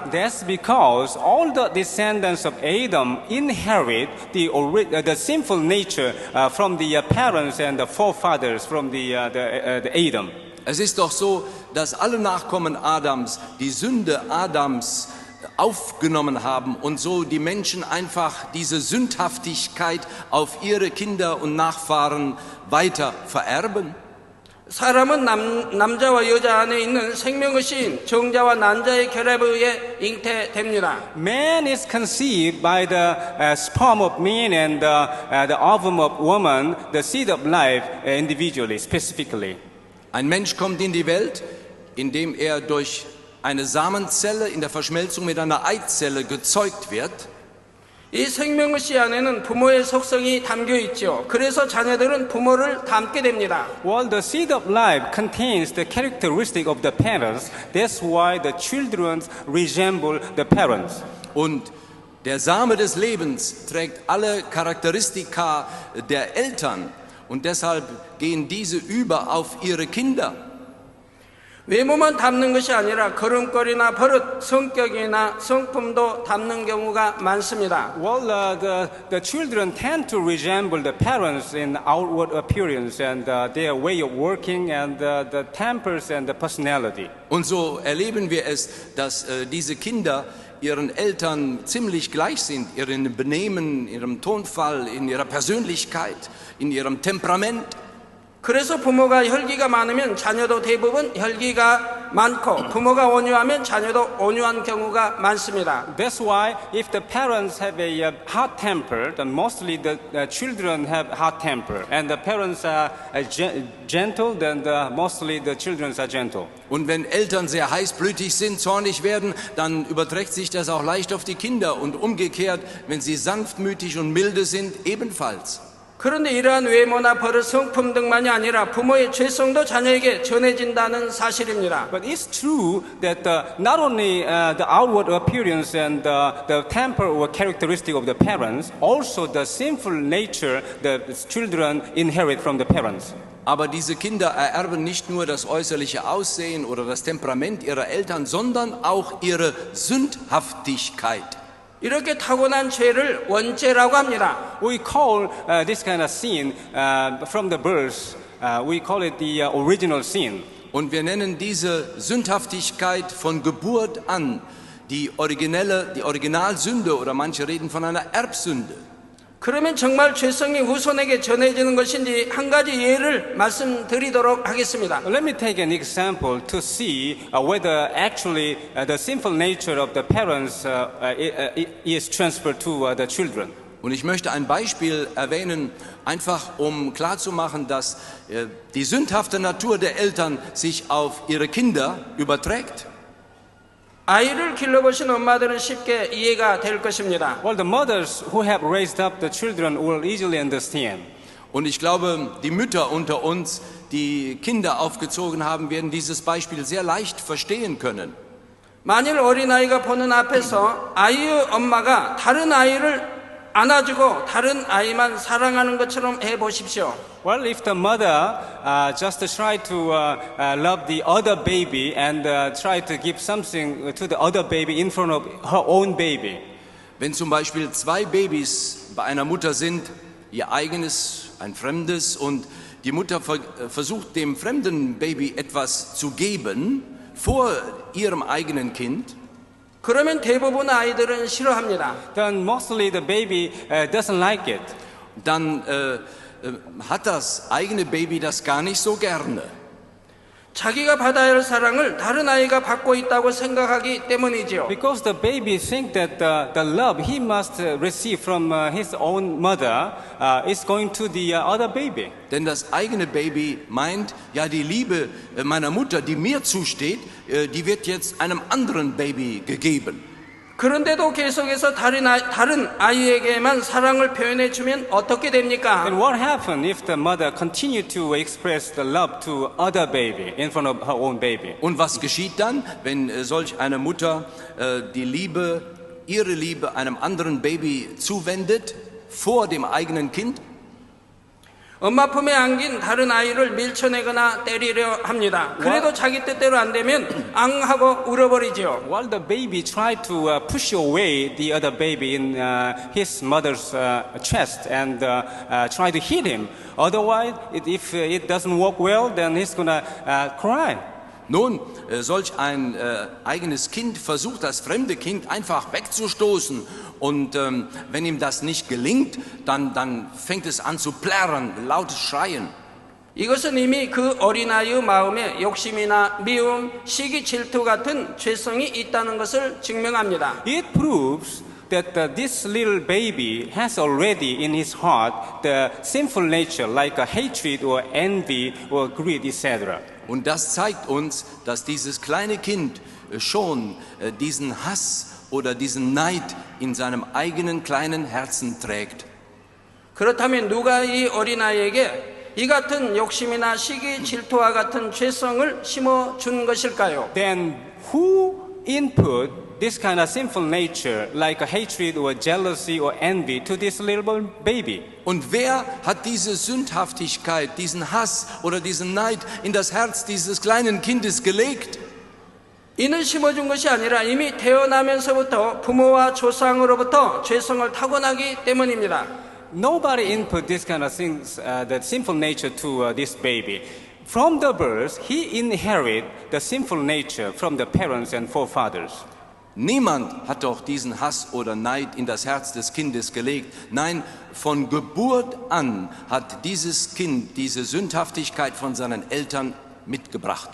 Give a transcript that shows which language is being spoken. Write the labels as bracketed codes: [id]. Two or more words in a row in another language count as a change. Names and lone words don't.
[en] That's because all the descendants of Adam inherit the sinful nature from the parents and the forefathers from the Adam. [de] Es ist doch so, dass alle Nachkommen Adams die Sünde Adams aufgenommen haben und so die Menschen einfach diese Sündhaftigkeit auf ihre Kinder und Nachfahren weiter vererben. [ko] 사람은 남자와 여자 안에 있는 생명의 신 정자와 난자의 결합에 의해 잉태됩니다. [en] Man is conceived by the sperm of man and the ovum of woman, the seed of life individually, specifically. [de] Ein Mensch kommt in die Welt, indem er durch eine Samenzelle in der Verschmelzung mit einer Eizelle gezeugt wird. [ko] 이 생명의 씨 안에는 부모의 속성이 담겨 있죠. 그래서 자녀들은 부모를 닮게 됩니다. [en] Well, the seed of life contains the characteristic of the parents. That's why the children resemble the parents. [de] Und der Same des Lebens trägt alle Charakteristika der Eltern und deshalb gehen diese über auf ihre Kinder. [ko] 외모만 닮는 것이 아니라 걸음걸이나 버릇, 성격이나 성품도 닮는 경우가 많습니다. [en] Well, the children tend to resemble the parents in outward appearance and their way of working and the tempers and the personality. [de] Und so erleben wir es, dass diese Kinder ihren Eltern ziemlich gleich sind, ihrem Benehmen, ihrem Tonfall, in ihrer Persönlichkeit, in ihrem Temperament. [ko] 그래서 부모가 혈기가 많으면 자녀도 대부분 혈기가 많고 부모가 온유하면 자녀도 온유한 경우가 많습니다. [en] That's why if the parents have a hot temper, then mostly the children have hot temper. And the parents are gentle, then mostly the children are gentle. [de] Und wenn Eltern sehr heißblütig sind, zornig werden, dann überträgt sich das auch leicht auf die Kinder. Und umgekehrt, wenn sie sanftmütig und milde sind, ebenfalls. [ko] 그런데 이러한 외모나 버릇, 성품 등만이 아니라 부모의 죄성도 자녀에게 전해진다는 사실입니다. [en] But it's true that not only the outward appearance and the temper or characteristic of the parents, also the sinful nature the children inherit from the parents. [de] Aber diese Kinder ererben nicht nur das äußerliche Aussehen oder das Temperament ihrer Eltern, sondern auch ihre Sündhaftigkeit. [ko] 이렇게 타고난 죄를 원죄라고 합니다. [en] We call this kind of sin from the birth, we call it the original sin. [de] Und wir nennen diese Sündhaftigkeit von Geburt an die Originalsünde oder manche reden von einer Erbsünde. [ko] 그러면 정말 죄성이 후손에게 전해지는 것인지 한 가지 예를 말씀드리도록 하겠습니다. [en] Let me take an example to see whether actually the sinful nature of the parents is transferred to the children. [de] Und ich möchte ein Beispiel erwähnen, einfach um klarzumachen, dass die sündhafte Natur der Eltern sich auf ihre Kinder überträgt. [ko] 아이를 길러보신 엄마들은 쉽게 이해가 될 것입니다. [en] Well, the mothers who have raised up the children will easily understand. [de] Und ich glaube, die Mütter unter uns, die Kinder aufgezogen haben, werden dieses Beispiel sehr leicht verstehen können. [ko] 만일 어린아이가 보는 앞에서 아이의 엄마가 다른 아이를 안아주고 다른 아이만 사랑하는 것처럼 해보십시오. [en] Well, if the mother just try to love the other baby and try to give something to the other baby in front of her own baby. [de] Wenn zum Beispiel zwei Babys bei einer Mutter sind, ihr eigenes, ein fremdes, und die Mutter versucht dem fremden Baby etwas zu geben vor ihrem eigenen Kind, [ko] 그러면 대부분 아이들은 싫어합니다. [en] Then mostly the baby doesn't like it. [de] Dann hat das eigene Baby das gar nicht so gerne. [ko] 자기가 받아야 할 사랑을 다른 아이가 받고 있다고 생각하기 때문이지요. [en] Because the baby think that the love he must receive from his own mother is going to the other baby. [de] Denn das eigene Baby meint, ja, die Liebe meiner Mutter, die mir zusteht, die wird jetzt einem anderen Baby gegeben. [ko] 그런데도 계속해서 다른 아이에게만 사랑을 표현해 주면 어떻게 됩니까? [en] And what happens if the mother continue to express the love to other baby in front of her own baby? [de] Und was geschieht dann, wenn solch eine Mutter ihre Liebe einem anderen Baby zuwendet, vor dem eigenen Kind? [ko] 엄마 품에 안긴 다른 아이를 밀쳐내거나 때리려 합니다. 그래도 자기 뜻대로 안 되면 앙하고 울어버리지요. [en] While the baby tried to push away the other baby in his mother's chest and try to hit him. Otherwise, if it doesn't work well, then he's gonna cry. [de] Nun, solch ein eigenes Kind versucht, das fremde Kind einfach wegzustoßen. Und wenn ihm das nicht gelingt, dann fängt es an zu plärren, lautes Schreien. [ko] 이것은 이미 그 어린아이의 마음에 욕심이나 미움, 시기, 질투 같은 죄성이 있다는 것을 증명합니다. [en] It proves that this little baby has already in his heart the sinful nature like hatred or envy or greed, etc. [de] Und das zeigt uns, dass dieses kleine Kind schon diesen Hass oder diesen Neid in seinem eigenen kleinen Herzen trägt. [ko] 그렇다면 누가 이 어린아이에게 이 같은 욕심이나 시기, 질투와 같은 죄성을 심어준 것일까요? [en] Then who input this kind of sinful nature like hatred or jealousy or envy to this little baby? [de] Und wer hat diese Sündhaftigkeit, diesen Hass oder diesen Neid in das Herz dieses kleinen Kindes gelegt? [ko] 이는 심어준 것이 아니라 이미 태어나면서부터 부모와 조상으로부터 죄성을 타고나기 때문입니다. [en] Nobody input this kind of things, the sinful nature to this baby. From the birth, he inherit the sinful nature from the parents and forefathers. [de] Niemand hat doch diesen Hass oder Neid in das Herz des Kindes gelegt. Nein, von Geburt an hat dieses Kind diese Sündhaftigkeit von seinen Eltern mitgebracht.